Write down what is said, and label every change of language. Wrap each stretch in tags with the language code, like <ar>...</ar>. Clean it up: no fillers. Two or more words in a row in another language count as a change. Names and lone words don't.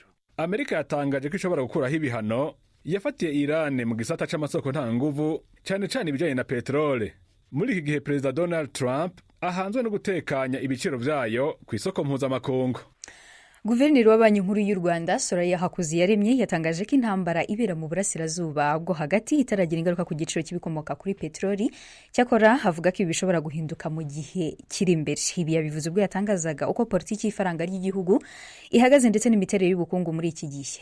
<rn>Amerika yatangaje ko ishobora gukuraho ibihano yafatiye Iran mu gisata c'amasoko ntanganguvu cane cane ibijanye na petrole. Muri iki gihe Perezida Donald Trump ahanzwe no gutekanya ibiciro vyayo ku isoko mpuzamakungu.</rn> <rw>Guverineri wa Banki Nkuru y'u Rwanda Soraya Hakuziyaremye yatangaje ko intambara ibera mu burasirazuba bwo hagati itaragira ingaruka ku giciro cy'ibikomoka kuri petroli. Cyakora havuga ko ibi bishobora guhinduka mu gihe kiri imbere. Ibi yabivuze ubwo yatangazaga uko politiki y'ifaranga ry'igihugu ihagaze ndetse n'imiterere y'ubukungu muri iki gihe.</rw>